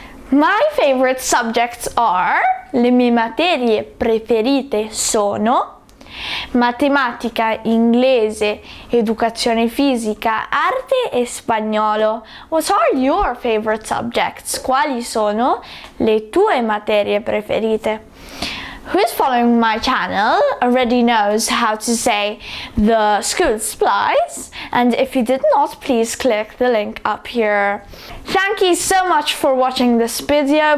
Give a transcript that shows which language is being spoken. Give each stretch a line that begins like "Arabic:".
English: My favorite subjects are,
Italian: le mie materie preferite sono matematica, inglese, educazione fisica, arte e spagnolo.
English: What are your favorite subjects?
Italian: Quali sono le tue materie preferite?
English: Who is following my channel already knows how to say the school supplies, and if you did not, please click the link up here. Thank you so much for watching this video.